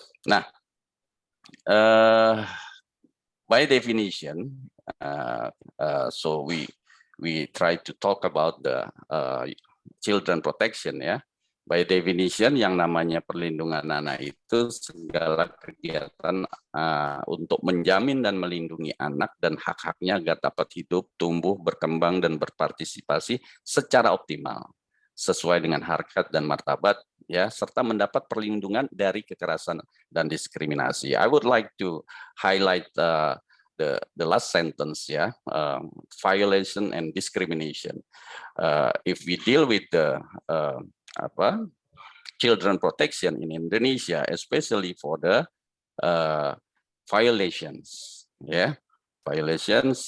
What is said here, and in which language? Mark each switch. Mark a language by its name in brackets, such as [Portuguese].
[English] Nah, by definition, so we try to talk about the children protection ya. By definition, [Indonesian] yang namanya perlindungan anak itu segala kegiatan untuk menjamin dan melindungi anak dan hak-haknya agar dapat hidup, tumbuh, berkembang dan berpartisipasi secara optimal sesuai dengan harkat dan martabat ya, serta mendapat perlindungan dari kekerasan dan diskriminasi. [English] I would like to highlight the last sentence ya, violation and discrimination. If we deal with the children protection in Indonesia, especially for the violations, violations.